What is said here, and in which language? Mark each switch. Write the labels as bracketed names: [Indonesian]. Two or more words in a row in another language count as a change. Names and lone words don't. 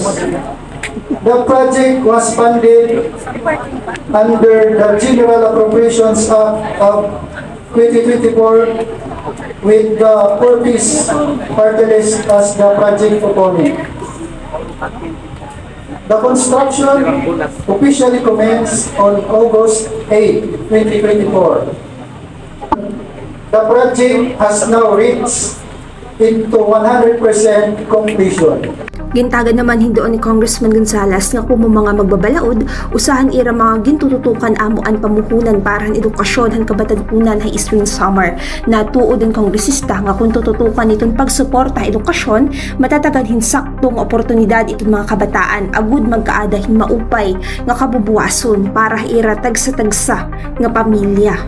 [English] The project was funded under the General Appropriations Act of 2024 with the Forbes Forty List as the project proponent. The construction officially commenced on August 8, 2024. The project has now reached into 100% completion. [Waray] Gintagan naman hindoon ni Congressman Gonzales nga kung mga magbabalaod, usahan ira mga gintututukan amo ang pamuhunan para ang edukasyon han kabatanunan ha Eastern Samar na tuod ang kongresista nga kung tututukan itong pagsuporta edukasyon, matatagan hinsaktong oportunidad itong mga kabataan agud magkaada hin maupay nga kabubuwason para ira tagsa-tagsa nga pamilya.